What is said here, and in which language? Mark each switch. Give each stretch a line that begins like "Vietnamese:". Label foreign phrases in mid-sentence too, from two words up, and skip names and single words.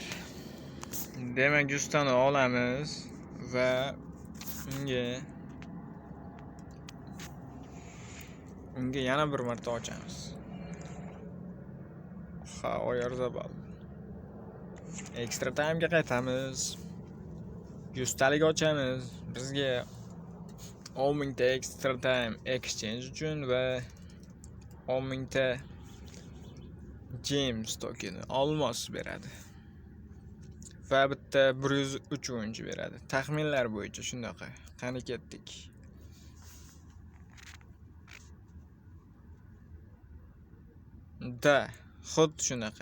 Uzbek: Demak, 100 tani olamiz va unga yana bir marta ochamiz. Oyarzabal.
English: Extra time'ga
Uzbek: qaytamiz. 100 talik ochamiz. Bizga 10 mingta
English: extra time exchange
Uzbek: uchun va 10 mingta James tokeni olmos beradi. Va bitta 103 o'yinchi beradi. Taxminlar bo'yicha shunaqa. Qani ketdik. Xuddi shunaqa.